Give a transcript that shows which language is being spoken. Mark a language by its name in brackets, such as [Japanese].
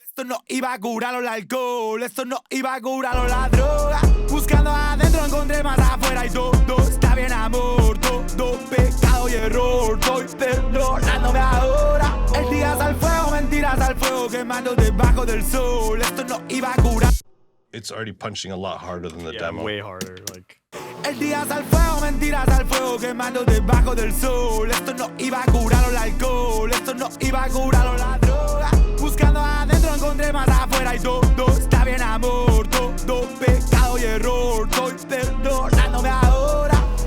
[Spanish] Esto no iba a curarlo el alcohol, esto no iba a curarlo la droga. Buscando adentro encontré más afuera y todo está bien, amor. Todo pecado y error, estoy perdonándome ahora. El día al fuego, mentiras al fuego, quemando debajo del sol. Esto no iba a curar. [English] It's already punching a lot harder than the demo. Way harder. Like. [Spanish] El día al fuego, mentiras al fuego, quemando debajo del sol. Esto no iba a curarlo el alcohol, esto no iba a curarlo la droga. Buscando adentro encontré más afuera y todo está bien, amor. Todo pecado y error, estoy perdonándome ahora.